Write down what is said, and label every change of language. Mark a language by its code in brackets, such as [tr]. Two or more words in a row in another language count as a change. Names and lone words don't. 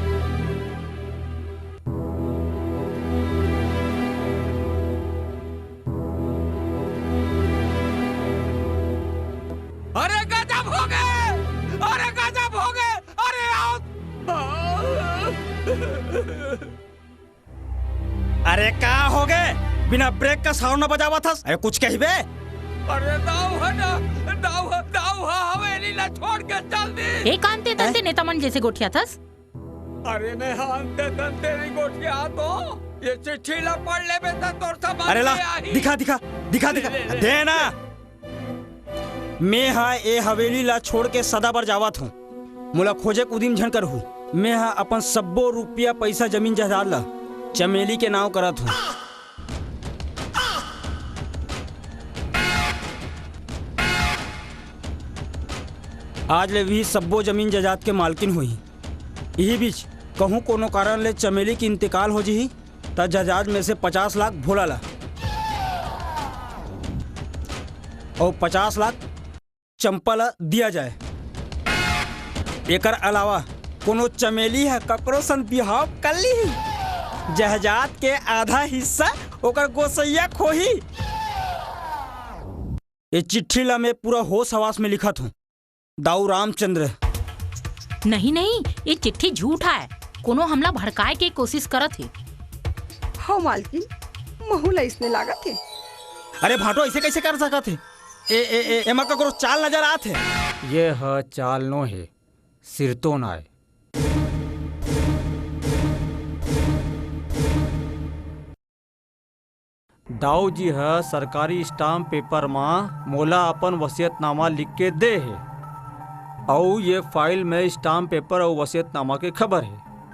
[hne] अरे गजब हो गए, अरे गजब हो गए, अरे आओ। अरे का हो गए? बिना ब्रेक का साउंड न बजावा था। अरे कुछ कहिबे? अरे दाऊ है ना, दाऊ हवेली ला छोड़ के चल दी। एक आंते तंते नेता मन जैसे गोठिया थस। अरे मैं आंते तंते नहीं गोठिया तो ये चिट्ठी ला पढ़ ले बेटा तोर समझ। अरे ला दिखा दिखा दिखा दिखा दे ना। मैं हाँ ए हवेली ला छोड़ के सदा बर जावत हूँ। मुला खोजे उदिन झन कर हूँ। मैं हाँ अपन सब्बो रुपया पैसा जमीन जायदाद ला चमेली के नाव करत हूँ। आज ले भी सब्बो जमीन जायदाद के मालकिन हुई। यही बीच कहूँ कोनो कारण ले चमेली की इंतकाल हो जी त जायदाद में से 50 लाख भोला ला और 50 लाख चंपा ला दिया जाए। एकर अलावा कोनो चमेली है ककरो सन बिहाव कर ली, जायदाद के आधा हिस्सा ओकर गोसैया खोही। ये चिट्ठी ला मैं पूरा होश हवास में लिखत हूँ। दाऊ रामचंद्र। नहीं नहीं, ये चिट्ठी झूठा है। कोनो हमला भड़काए के कोशिश करत है। हाँ मालकिन, महुला इसने लागत है। अरे भाटो ऐसे कैसे कर सकत है? एमा ककरो चाल नजर आत है। ये ह चाल नो है, सिरतो ना है। दाऊ जी है सरकारी स्टाम्प पेपर में मोला अपन वसीयतनामा लिख के दे है और ये फाइल में स्टाम्प पेपर और वसीयतनामा के खबर है।